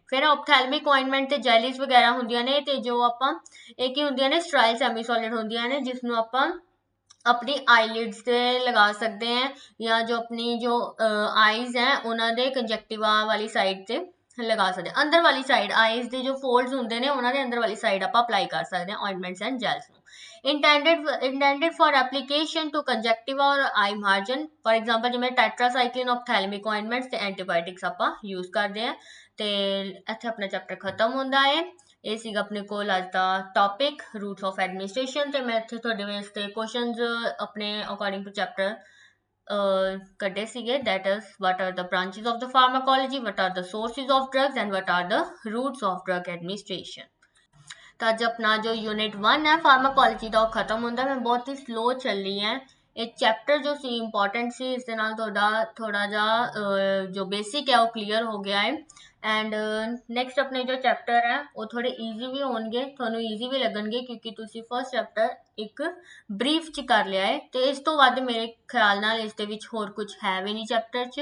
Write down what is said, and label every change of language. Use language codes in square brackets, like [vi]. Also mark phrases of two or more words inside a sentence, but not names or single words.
[pa] ਫਿਰ [en] ophthalmic ointment [pa] ਤੇ ਜੈਲੀਜ਼ ਵਗੈਰਾ ਹੁੰਦੀਆਂ ਨੇ ਤੇ ਜੋ ਆਪਾਂ ਇਹ ਕੀ ਹੁੰਦੀਆਂ ਨੇ [en] sterile semi solid [pa] ਹੁੰਦੀਆਂ ਨੇ ਜਿਸ ਨੂੰ ਆਪਾਂ ਆਪਣੀ ਆਈਲਿਡਸ ਤੇ ਲਗਾ ਸਕਦੇ हैं ਜਾਂ ਜੋ ਆਪਣੀ ਜੋ ਆਈਜ਼ ਹੈ ਉਹਨਾਂ ਦੇ ਕੰਜੈਕਟਿਵਾ ਵਾਲੀ ਸਾਈਡ ਤੇ ਲਗਾ ਸਕਦੇ ਹਾਂ। ਅੰਦਰ ਵਾਲੀ ਸਾਈਡ ਆਈਜ਼ ਦੇ ਜੋ ਫੋਲਡਸ ਹੁੰਦੇ ਨੇ ਉਹਨਾਂ ਦੇ ਅੰਦਰ ਵਾਲੀ ਸਾਈਡ ਆਪਾਂ ਅਪਲਾਈ ਕਰ ਸਕਦੇ ਹਾਂ [en] ointments and gels [pa] ਨੂੰ। [en] intended for application to conjunctiva or eye margin, for example [pa] ਜਿਵੇਂ ਟੈਟਰਾਸਾਈਕਲਿਨ ophthalmic ointments ਤੇ ਐਂਟੀਬਾਇਓਟਿਕਸ ਆਪਾਂ ਯੂਜ਼ ਕਰਦੇ ਹਾਂ। ਤੇ ਇੱਥੇ ਆਪਣਾ ਚੈਪਟਰ ਖਤਮ ਹੁੰਦਾ ਹੈ। ਇਹ ਸੀਗਾ ਆਪਣੇ ਕੋਲ ਅੱਜ ਦਾ ਟੌਪਿਕ [en] routes of administration. [pa] ਤੇ ਮੈਂ ਇੱਥੇ ਤੁਹਾਡੇ ਵਾਸਤੇ ਕੁਐਸਚਨਸ ਆਪਣੇ [en] according to chapter [pa] ਕੱਢੇ ਸੀਗੇ। [en] that is what are the branches of the pharmacology, what are the sources of drugs and what are the routes of drug administration। [pa] ਤਾਂ ਅੱਜ ਆਪਣਾ ਜੋ ਯੂਨਿਟ 1 ਹੈ ਫਾਰਮਾਕੋਲੋਜੀ ਦਾ ਉਹ ਖਤਮ ਹੁੰਦਾ। ਮੈਂ ਬਹੁਤ ਹੀ ਸਲੋ ਚੱਲੀ ਹੈ। ਇਹ ਚੈਪਟਰ ਜੋ ਸੀ ਇੰਪੋਰਟੈਂਟ ਸੀ, ਇਸ ਦੇ ਨਾਲ ਤੁਹਾਡਾ ਥੋੜਾ ਜਿਹਾ ਜੋ ਬੇਸਿਕ ਹੈ ਉਹ ਕਲੀਅਰ ਹੋ ਗਿਆ ਹੈ। [en] and next [pa] ਆਪਣੇ ਜੋ ਚੈਪਟਰ ਹੈ ਉਹ ਥੋੜੇ ਈਜ਼ੀ ਵੀ ਹੋਣਗੇ, ਤੁਹਾਨੂੰ ਈਜ਼ੀ ਵੀ ਲੱਗਣਗੇ ਕਿਉਂਕਿ ਤੁਸੀਂ [en] first chapter [pa] ਇੱਕ ਬਰੀਫ ਚ ਕਰ ਲਿਆ ਹੈ ਤੇ ਇਸ ਤੋਂ ਵੱਧ ਮੇਰੇ ਖਿਆਲ ਨਾਲ ਇਸ ਦੇ ਵਿੱਚ ਹੋਰ ਕੁਝ ਹੈ ਵੀ ਨਹੀਂ ਚੈਪਟਰ ਚ।